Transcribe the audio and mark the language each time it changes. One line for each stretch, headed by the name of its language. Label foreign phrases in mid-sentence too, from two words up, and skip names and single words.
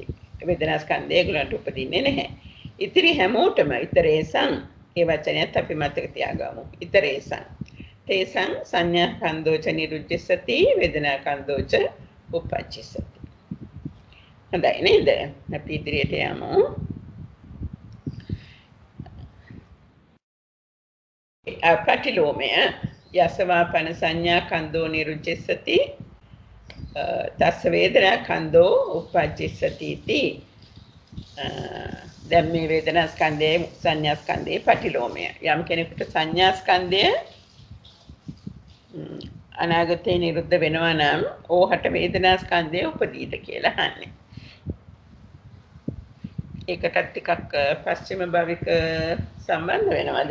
Sinhala: වේදනා ස්කන්ධය ඒගොල්ලන්ට උපදින්නේ නැහැ. ඉතිරි හැමෝටම ඉතරේසං ඒ වචනයත් අපි මතක තියාගමු.
Pali: ඉතරේසං තේසං සංඥා කන්දෝච නිරුච්චිස්සති වේදනා කන්දෝච උපජ්ජසති.
Sinhala: හොඳයි නේද? අපි ඉදිරියට යමු.
Pali: පටිලෝමය යසවාපන සංඥා කන්දෝ නිරුච්චිස්සති තස්ස වේදනා කන්දෝ උපජ්ජසති इति.
Sinhala: දැන් මේ වේදනා ස්කන්ධයේ සංඥා ස්කන්ධයේ පටිලෝමය යම් කෙනෙකුට සංඥා ස්කන්ධය අනාගතේ නිරුද්ධ වෙනවා නම් ඕහට වේදනා ස්කන්ධය උපදීද කියලා අහන්නේ. ඒකටත් ටිකක් පස්චිම භවික සම්බන්ධ වෙනවද?